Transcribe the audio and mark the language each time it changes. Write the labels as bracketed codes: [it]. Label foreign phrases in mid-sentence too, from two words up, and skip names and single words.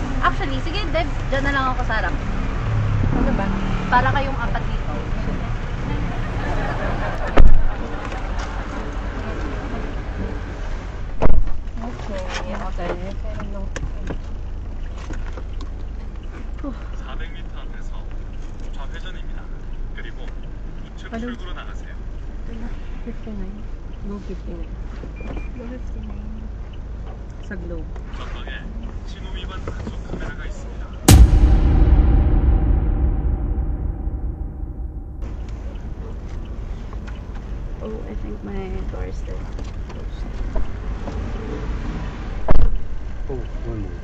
[tl] Actually, sige, Deb, dyan na lang ako sa harap. Ano ba? Para kayong apat dito. [en] Okay, okay. [ko] 400m 앞에서 좌회전입니다. 그리고 우측 출구로 나가세요. [en] 59. Go 59. [tl] Sa Globe. [ko] 전방에 신호 위반 단속 카메라가 있습니다. [en] Oh, I think my door is still closed. Oh, one more.